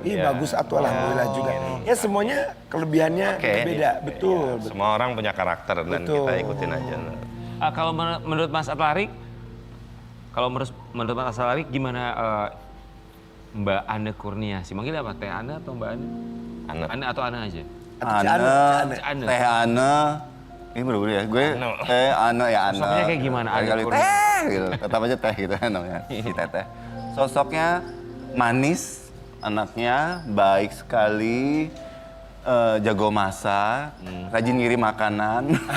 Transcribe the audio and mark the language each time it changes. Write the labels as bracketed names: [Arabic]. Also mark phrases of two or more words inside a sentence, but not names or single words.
[Indonesian] Ih dia- bagus atuh alhamdulillah juga. Ya semuanya kelebihannya Oke. beda. Betul. Iya, semua orang punya karakter dan Betul. kita ikutin aja. Kalau menurut Mas Atlarik, menurut Mas Atlarik gimana Mbak Ane Kurniasi? Manggil apa? Teh Ane atau Mbak Ane? Ane. Ane atau Ane aja? Ane, Teh Ane, ini berbeda ya. Gue Teh Ane ya Ane. Sosoknya kayak gimana? Ane Kali Kurniasi? teh gitu, tetap aja teh gitu namanya. Si Teteh. Sosoknya manis, anaknya baik sekali, jago masak, rajin ngirim makanan.